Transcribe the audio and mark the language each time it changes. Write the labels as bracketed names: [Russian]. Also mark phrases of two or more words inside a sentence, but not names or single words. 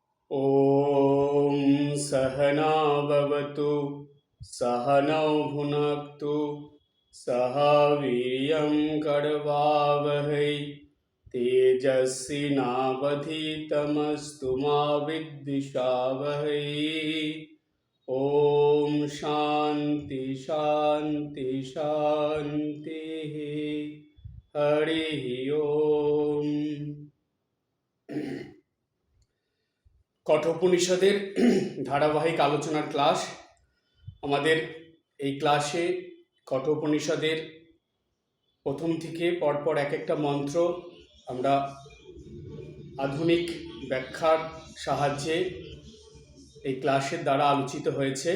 [Sanskrit] ॐ सहना भवतु सहनौ भुनक्तु सह वीर्यं करवावहै तेजस्विनावधीतमस्तु मा विद्विषावहै। ॐ शान्ति शान्ति शान्तिः। हरिः ओम। [Bangla] কঠোপনিষদের ধারাবাহিক আলোচনার ক্লাস। আমাদের এই ক্লাসে কঠোপনিষদের প্রথম থেকে পরপর এক একটা মন্ত্র আমরা আধুনিক ব্যাখ্যার সাহায্যে এই ক্লাসের দ্বারা আলোচিত হয়েছে।